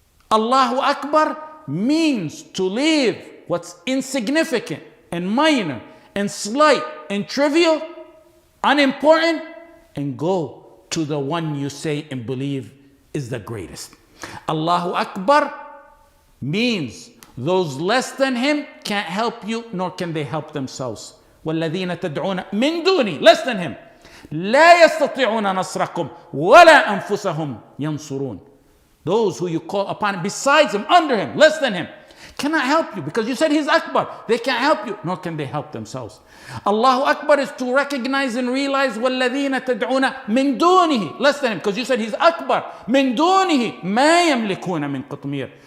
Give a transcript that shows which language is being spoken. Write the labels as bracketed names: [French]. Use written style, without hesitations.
[English] Allahu Akbar means to leave what's insignificant and minor and slight and trivial, unimportant, and go to the one you say and believe is the greatest. Allahu Akbar means those less than him can't help you, nor can they help themselves. [Arabic] وَالَّذِينَ تَدْعُونَ مِن دُونِي, [English] less than him, [Arabic] لَا يَسْتَطِيعُونَ نَصْرَكُمْ وَلَا أَنفُسَهُمْ يَنصُرُونَ. [English] Those who you call upon besides him, under him, less than him, cannot help you because you said he's Akbar. They can't help you, nor can they help themselves. Allahu Akbar is to recognize and realize [Arabic] وَالَّذِينَ تَدْعُونَ مِن دُونِهِ, [English] less than him, because you said he's Akbar. [Arabic] مِن دُونِهِ مَا يَمْلِكُونَ مِن قِطْمِيرٍ.